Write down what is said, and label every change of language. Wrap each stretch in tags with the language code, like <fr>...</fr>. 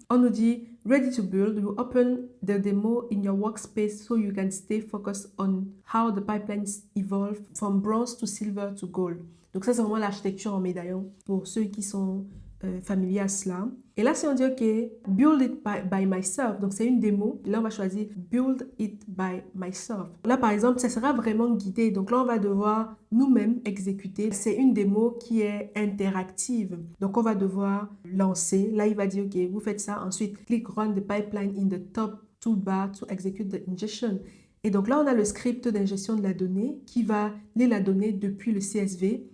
<fr>On nous dit</fr> <en>Ready to build, you open the demo in your workspace so you can stay focused on how the pipelines evolve from bronze to silver to gold.</en> <fr>Donc ça, c'est vraiment l'architecture en médaillon pour ceux qui sont familier à cela. Et là, si on dit, OK,</fr> <en>build it by myself,</en> <fr>donc c'est une démo. Là, on va choisir</fr> <en>build it by myself.</en> <fr>Là, par exemple, ça sera vraiment guidé. Donc là, on va devoir nous-mêmes exécuter. C'est une démo qui est interactive. Donc, on va devoir lancer. Là, il va dire, OK, vous faites ça. Ensuite,</fr> <en>click Run the pipeline in the top toolbar to execute the ingestion.</en> <fr>Et donc là, on a le script d'ingestion de la donnée qui va lire la donnée depuis le CSV.</fr>